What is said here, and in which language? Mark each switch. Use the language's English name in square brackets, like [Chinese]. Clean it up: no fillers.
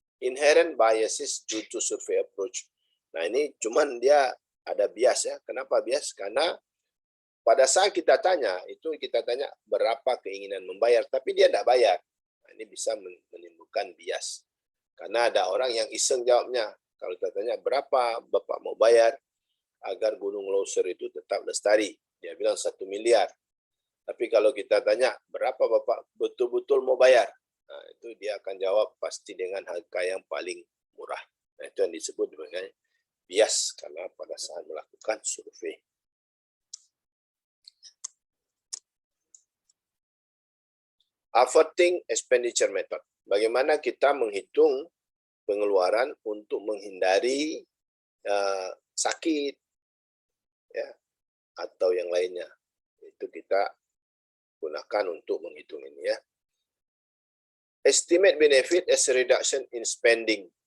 [English] Inherent biases due to survey approach. [Indonesian] Nah, ini cuman dia ada bias ya. Kenapa bias? Karena pada saat kita tanya, itu kita tanya berapa keinginan membayar, tapi dia tidak bayar. Nah, ini bisa menimbulkan bias. Karena ada orang yang iseng jawabnya. Kalau kita tanya berapa Bapak mau bayar agar Gunung Leuser itu tetap lestari, dia bilang 1 miliar. Tapi kalau kita tanya berapa Bapak betul-betul mau bayar, nah, itu dia akan jawab pasti dengan harga yang paling murah. Nah, itu yang disebut sebagai bias karena pada saat melakukan survei. Averting expenditure method. Bagaimana kita menghitung pengeluaran untuk menghindari sakit ya, atau yang lainnya. Itu kita gunakan untuk menghitung ini ya. [English] Estimate benefit as a reduction in spending.